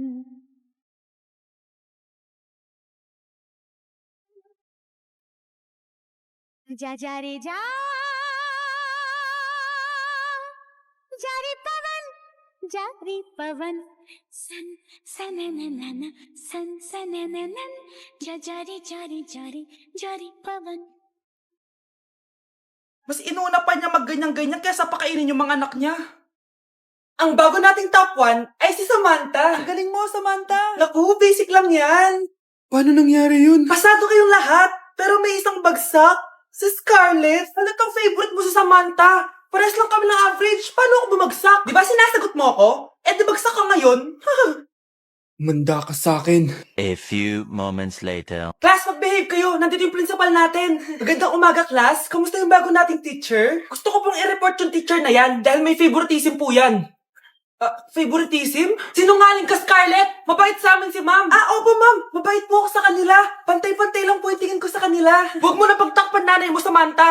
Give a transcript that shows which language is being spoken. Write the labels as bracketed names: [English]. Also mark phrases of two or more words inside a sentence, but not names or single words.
[Hindi] जा जा रे जा जारी पवन सन सनननन सन सनननन जा जारी जारी जारी जारी पवन. [Filipino] Mas inuna pa niya magganyan-ganyan kaysa pakainin yung mga anak niya. Ang bago nating top 1 ay si Samantha. Ang galing mo, Samantha. Naku, basic lang yan. Paano nangyari yun? Pasado kayong lahat, pero may isang bagsak. Si Scarlett, halatang favorite mo si Samantha. Pares lang kami ng average. Paano ako bumagsak? Di ba sinasagot mo ako? Eh, di bagsak ka ngayon? Manda ka sa akin. [English] A few moments later. [Filipino] Class, mag-behave kayo. Nandito yung principal natin. Magandang umaga, class. Kamusta yung bago nating teacher? Gusto ko pong i-report yung teacher na yan dahil may favoritism po yan. Favoritism? Sinungaling ka, Scarlett! Mabait sa amin si ma'am. Opo, ma'am. Mabait po ako sa kanila. Pantay-pantay lang po yung tingin ko sa kanila. Huwag mo na pagtakpan nanay mo, Samantha.